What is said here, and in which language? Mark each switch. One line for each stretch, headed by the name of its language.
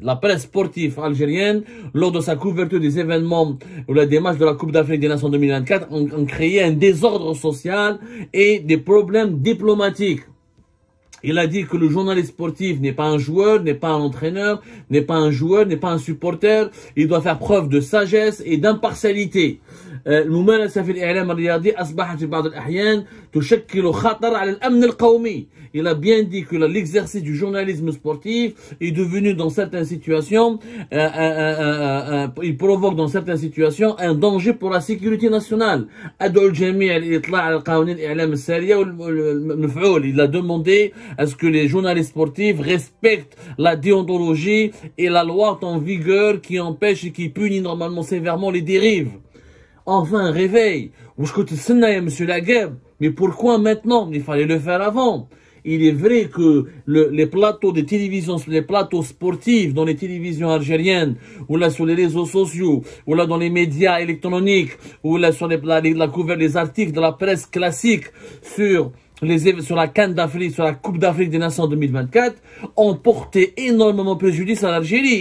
French: La presse sportive algérienne, lors de sa couverture des événements ou des matchs de la Coupe d'Afrique des Nations 2024, ont créé un désordre social et des problèmes diplomatiques. Il a dit que le journaliste sportif n'est pas un joueur, n'est pas un entraîneur, n'est pas un joueur, n'est pas un supporter. Il doit faire preuve de sagesse et d'impartialité.
Arabic: الممارسة في الإعلام الرياضي أصبحت في بعض الأحيان تشكل خطر على الأمن القومي.
French: Il a bien dit que l'exercice du journalisme sportif est devenu dans certaines situations, il provoque dans certaines situations un danger pour la sécurité nationale.
Arabic: أدعو الجميع للإطلاع على قوانين الإعلام السارية والمفعول.
French: Il a demandé à ce que les journalistes sportifs respectent la déontologie et la loi en vigueur qui empêche et qui punit normalement sévèrement les dérives. Enfin, un réveil. Monsieur Lagueb, mais pourquoi maintenant? Il fallait le faire avant. Il est vrai que les plateaux de télévision, les plateaux sportifs dans les télévisions algériennes, ou là sur les réseaux sociaux, ou là dans les médias électroniques, ou là sur la couverture des articles de la presse classique sur la CAN d'Afrique, sur la Coupe d'Afrique des Nations 2024, ont porté énormément préjudice à l'Algérie.